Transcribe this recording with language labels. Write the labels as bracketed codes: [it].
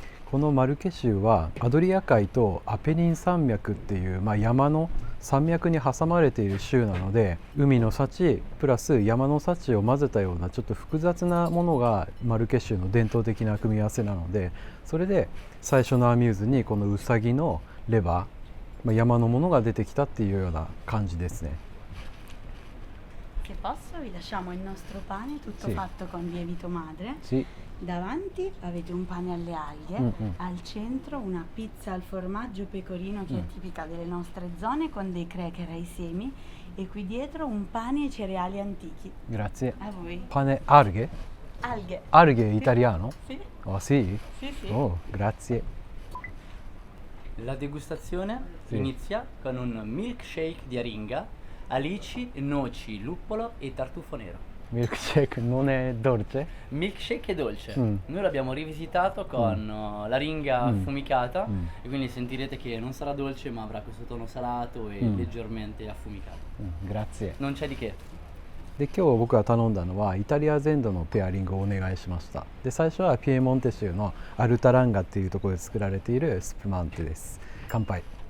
[ja] このマルケ州はアドリア海とアペニン山脈っていう、山の山脈に挟まれている州なので、海の幸プラス山の幸を混ぜたようなちょっと複雑なものがマルケ州の伝統的な組み合わせなので、それで最初のアミューズにこのウサギのレバー、山のものが出てきたっていうような感じですね。 [it] Se posso, vi lasciamo il nostro pane tutto Sì. fatto con lievito madre. Sì. Davanti avete un pane alle alghe, al centro una pizza al formaggio pecorino che è tipica delle nostre zone con dei cracker ai semi e qui dietro un pane e cereali antichi. Grazie. A voi. Pane alghe? Alghe. Alghe italiano? Sì. Oh sì? Sì, sì. Oh, grazie. La degustazione inizia con un milkshake di aringa, alici, noci, luppolo e tartufo nero. Milkshake non è dolce? Milkshake è dolce. Noi l'abbiamo rivisitato con l'aringa affumicata e quindi sentirete che non sarà dolce ma avrà questo tono salato e leggermente affumicato. Grazie. Non c'è di che. [ja] で、今日僕が頼んだのはイタリア全土のペアリングをお願いしました。で、最初はピエモンテ州のアルタランガっていうところで作られているスプマンテです。乾杯。